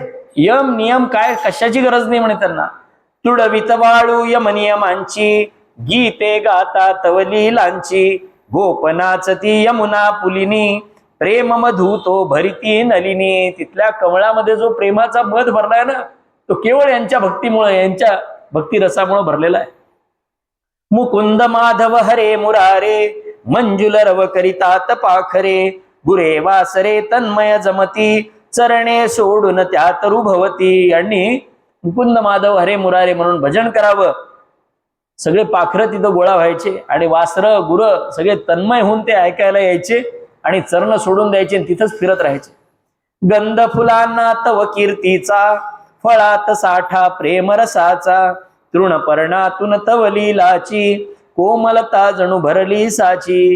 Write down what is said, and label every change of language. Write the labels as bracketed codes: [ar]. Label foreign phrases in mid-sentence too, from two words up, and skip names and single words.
[mr] यम नियम काय कशाची गरज नाही म्हणे त्यांना. तुडवित वाळू यम नियमांची, गीते गाता तवलीलांची, गोपनाच ती यमुना पुलिनी, प्रेम मधु तो भरिती नलिनी. तिथल्या कमळामध्ये जो प्रेमाचा मध भरलाय ना, तो केवळ यांच्या भक्तीमुळे, यांच्या भक्ती रसामुळे भरलेला आहे. मुकुंद माधव हरे मुरारे, मंजुल रव करितात पाखरे, गुरे वासरे तन्मय जमती, चरणे सोडून त्यात रुभवती. आणि मुकुंद माधव हरे मुरारे म्हणून भजन करावं. सगळे पाखरं तिथं गोळा व्हायचे आणि वासरं गुरं सगळे तन्मय होऊन ते ऐकायला यायचे आणि चरण सोडून द्यायचे आणि तिथंच फिरत राहायचे. गंध फुलांना तव कीर्तीचा, फळात साठा प्रेमरसाचा, तृणपर्णातून तव लीलाची, कोमलता जणू भरली साची.